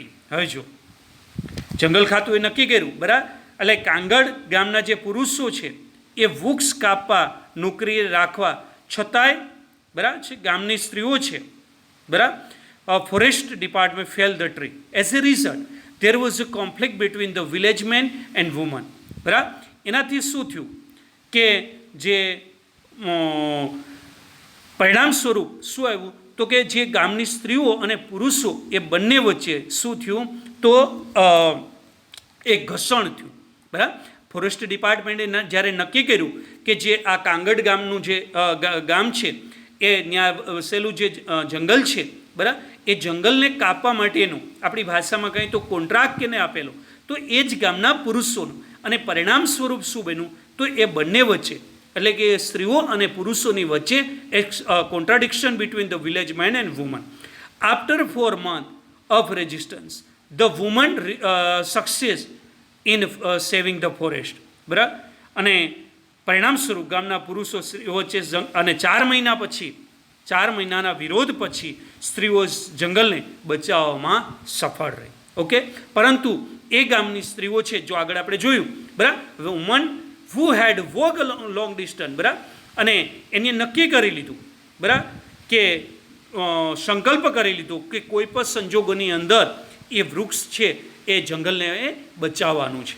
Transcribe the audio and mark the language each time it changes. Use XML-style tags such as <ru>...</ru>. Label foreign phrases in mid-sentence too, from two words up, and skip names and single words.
<gu>હવે જો જંગલ ખાતું એ નક્કી કર્યું, બરાબર, એટલે કાંગડ ગામના જે પુરુષો છે એ વૃક્ષ કાપવા નોકરી રાખવા છતાંય, બરાબર છે, ગામની સ્ત્રીઓ છે, બરાબર,</gu> <en>forest department fell the tree. As a result there was a conflict between the village men and women.</en> <gu>બરાબર. એનાથી શું થયું કે જે પરિણામ સ્વરૂપ શું આવ્યું તો કે જે ગામની સ્ત્રીઓ અને પુરુષો એ બંને વચ્ચે શું થયું તો એક ઘર્ષણ થયું, બરાબર. ફોરેસ્ટ ડિપાર્ટમેન્ટે જ્યારે નક્કી કર્યું કે જે આ કાંગડ ગામનું જે ગામ છે એ ત્યાં વસેલું જે જંગલ છે, બરાબર, એ જંગલને કાપવા માટેનું આપણી ભાષામાં કહીએ તો કોન્ટ્રાક્ટ કેને આપેલો, તો એ જ ગામના પુરુષોનું, અને પરિણામ સ્વરૂપ શું બન્યું તો એ બંને વચ્ચે એટલે કે સ્ત્રીઓ અને પુરુષોની વચ્ચે એક</gu> <en>contradiction between the village man and woman. આફ્ટર 4 months of resistance, the woman success in saving the forest.</en> <gu>બરાબર. અને પરિણામ સ્વરૂપ ગામના પુરુષો સ્ત્રીઓ વચ્ચે અને 4 મહિનાના વિરોધ પછી સ્ત્રીઓ જંગલને બચાવવામાં સફળ રહી. ઓકે, પરંતુ એ ગામની સ્ત્રીઓ છે, જો આગળ આપણે જોયું, બરાબર,</gu> <en>woman who had walk long distance,</en> <gu>બરાબર, અને એને નક્કી કરી લીધું, બરાબર, કે સંકલ્પ કરી લીધો કે કોઈ પણ સંજોગોની અંદર એ વૃક્ષ છે એ જંગલને બચાવવાનું છે.</gu>